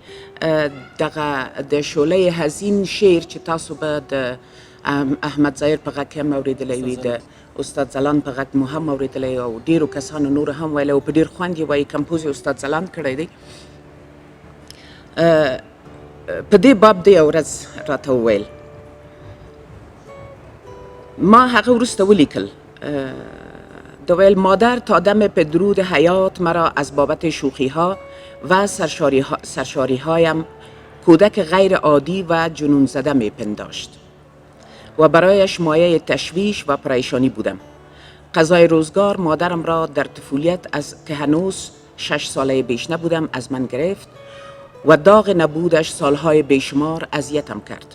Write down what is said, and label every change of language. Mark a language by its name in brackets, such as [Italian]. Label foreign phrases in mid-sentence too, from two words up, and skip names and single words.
[Pashto] دغه د شعله حزین شعر چې تاسو به د احمد ظاهر په غږ کې هم اورېدلی وي، د استاد ځلاند په غږ مو هم اورېدلی او ډېرو کسانو نور هم ویلی او په ډېر خوند یې وایي. کمپوز یې استاد ځلاند کړی دی. په دې باب د یو ورځ راته وویل، ما هغه وروسته ولیکل، [Persian] د ویل مادر تا دم پدرود حیات مرا از بابت شوخی ها و سرشاری هایم کودک غیر عادی و جنون زده می پنداشت و برایش مایه تشویش و پریشانی بودم. قضای روزگار مادرم را در طفولیت از که هنوز 6 ساله بیش نبودم از من گرفت و داغ نبودش سالهای بیشمار اذیتم کرد.